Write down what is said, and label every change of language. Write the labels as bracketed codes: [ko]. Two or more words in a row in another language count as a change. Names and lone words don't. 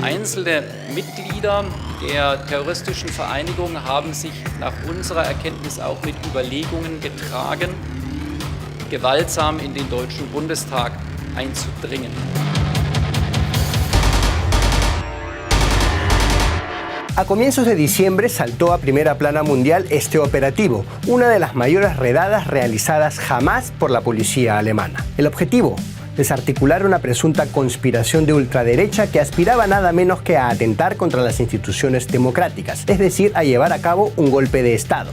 [de] Einzelne Mitglieder der terroristischen Vereinigung haben sich nach unserer Erkenntnis auch mit Überlegungen getragen, gewaltsam in den Deutschen Bundestag einzudringen. [es] A comienzos de diciembre saltó a primera plana mundial este operativo, una de las mayores redadas realizadas jamás por la policía alemana. El objetivo: desarticular una presunta conspiración de ultraderecha que aspiraba nada menos que a atentar contra las instituciones democráticas, es decir, a llevar a cabo un golpe de Estado.